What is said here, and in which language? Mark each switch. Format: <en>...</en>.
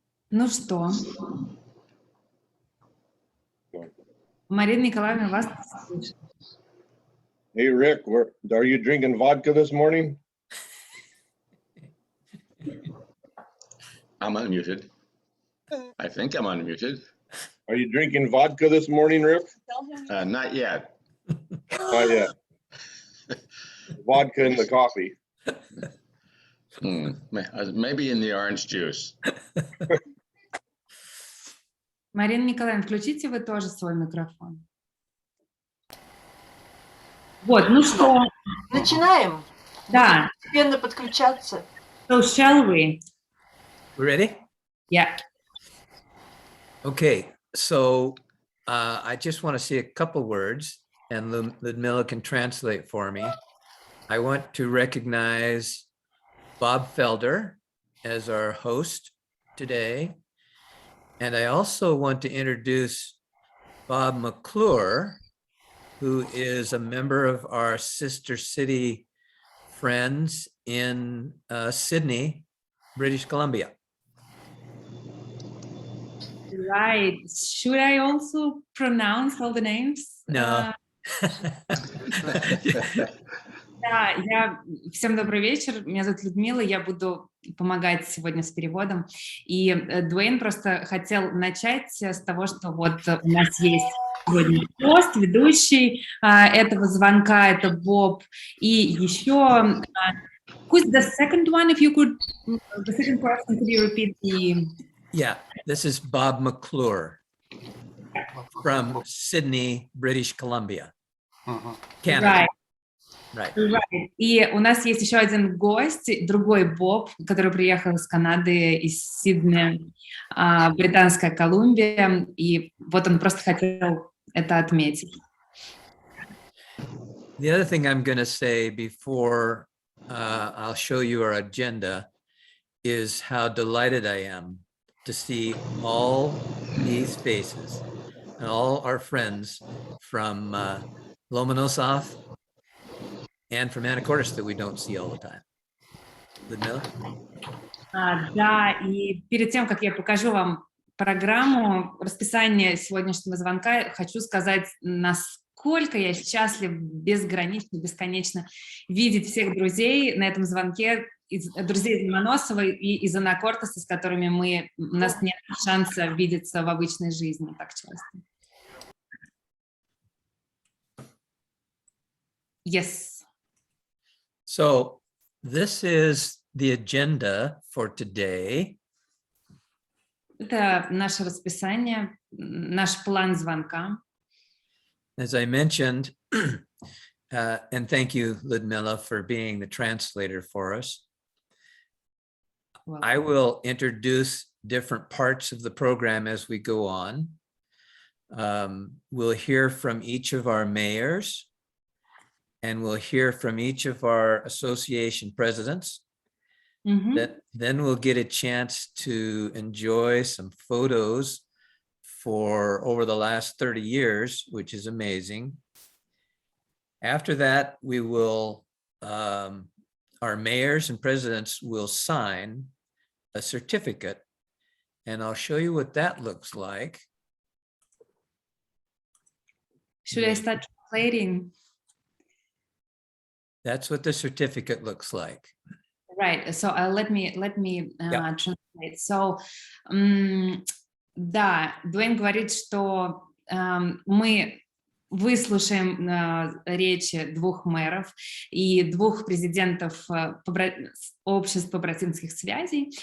<ru>Ну что? Марина Николаевна, вас слышит.</ru> <en>Hey, Rick, are you drinking vodka this morning? I'm unmuted. I think I'm unmuted. Are you drinking vodka this morning, Rick? Not yet. Not yet. Vodka in the coffee. Maybe in the orange juice.</en> <ru>Марина Николаевна, включите вы тоже свой микрофон. Вот, ну что? Начинаем? Да. Постепенно подключаться.</ru> <en>So shall we? We ready? Yeah. Okay, so I just want to say a couple words, and Ludmila can translate for me. I want to recognize Bob Felder as our host today. And I also want to introduce Bob McClure, who is a member of our sister city friends in Sydney, British Columbia. Right. Should I also pronounce all the names? No.</en> <ru>Да, всем добрый вечер. Меня зовут Людмила, я буду помогать сегодня с переводом. И Дуэйн просто хотел начать с того, что вот у нас есть сегодня гость, ведущий этого звонка, это Боб. И еще,</ru> <en>who's the second one, if you could, the second person, could you repeat the... Yeah, this is Bob McClure from Sydney, British Columbia, Canada. Right. Right.</en> <ru>И у нас есть еще один гость, другой Боб, который приехал из Канады, из Сиднея, Британская Колумбия, и вот он просто хотел это отметить.</ru> <en>The other thing I'm going to say before I'll show you our agenda is how delighted I am to see all these faces and all our friends from Lomonosov and from Anacortes that we don't see all the time. Ludmila?</en> <ru>Да, и перед тем, как я покажу вам программу, расписание сегодняшнего звонка, хочу сказать, насколько я счастлив, безгранично, бесконечно видеть всех друзей на этом звонке, друзей из Ломоносова и из Анакортеса, с которыми у нас нет шанса видеться в обычной жизни так часто.</ru> <en>Yes. So this is the agenda for today.</en> <ru>Это наше расписание, наш план звонка.</ru> <en>As I mentioned, and thank you, Ludmila, for being the translator for us. I will introduce different parts of the program as we go on. We'll hear from each of our mayors, and we'll hear from each of our association presidents. Then we'll get a chance to enjoy some photos for over the last 30 years, which is amazing. After that, we will, our mayors and presidents will sign a certificate, and I'll show you what that looks like. Should I start translating? That's what the certificate looks like. Right. So let me translate.</en> <ru>So, да, Дуэйн говорит, что мы выслушаем речи двух мэров и двух президентов общества братинских связей.</ru>